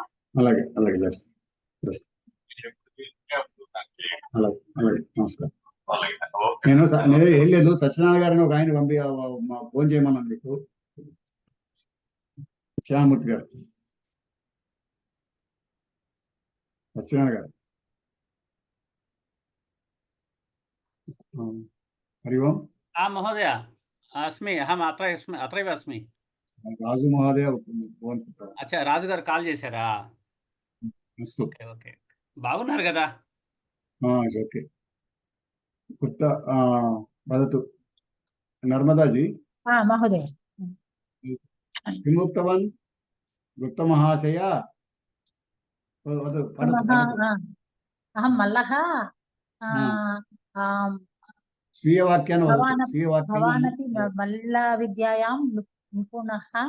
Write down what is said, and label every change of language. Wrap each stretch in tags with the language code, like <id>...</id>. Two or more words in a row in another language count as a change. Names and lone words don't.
<te>అలాగే అలాగే చేస్తాను. అలాగే అలాగే, నమస్కారం. నేను ఏం లేదు, సత్యనారాయణ గారిని ఒక ఆయన ఫోన్ చేయమన్నాను మీకు. శ్యామూర్తి గారు, సత్యనారాయణ గారు.</te> <sa>हरि ओम। महोदय अस्मि, अहम अत्रैव अस्मि। రాజు మహోదయ ఫోన్.</sa> <te>అచ్చా, రాజు గారు కాల్ చేశారా?</te> <en>okay okay,</en> <te>బాగున్నారు కదా?</te> <sa>ఓకే. కొత్త వదతు నర్మదాజీ. మహోదయ किम् उक्तवान् गुप्तमहाशय? अहं मल्लः स्वीयवाक्यान् वदतु। भवानपि मल्लविद्यायां निपुणः।</sa>